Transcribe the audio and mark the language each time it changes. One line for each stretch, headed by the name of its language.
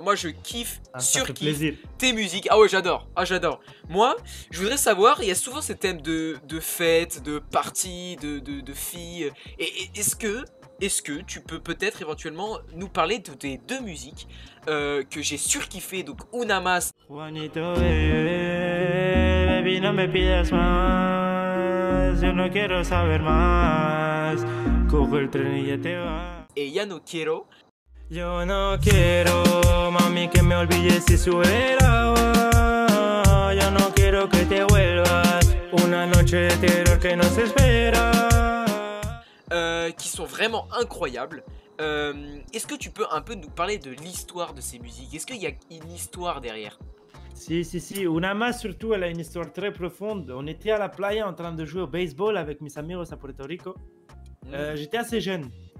French: Moi je kiffe, surkiffe tes musiques. Ah ouais, j'adore. Moi, je voudrais savoir, il y a souvent ces thèmes de fêtes, de parties, de filles. Et est-ce que tu peux peut-être éventuellement nous parler de tes deux musiques que j'ai surkiffé, donc Una Más.
Spanish: Juanito, baby, no me pidas más, yo no quiero saber más, cojo el tren y ya te vas.
French: Et Ya no quiero.
Spanish: Yo no quiero, mami, que me olvides si sube el agua, yo no quiero que te vuelvas, una noche de terror que nos espera.
French: Qui sont vraiment incroyables. Est-ce que tu peux un peu nous parler de l'histoire de ces musiques? Est-ce qu'il y a une histoire derrière?
Spanish: Si.
French: Una Más, surtout, elle a une histoire très profonde. On était à la playa en train de jouer au baseball avec mes amigos à Puerto Rico. J'étais assez jeune.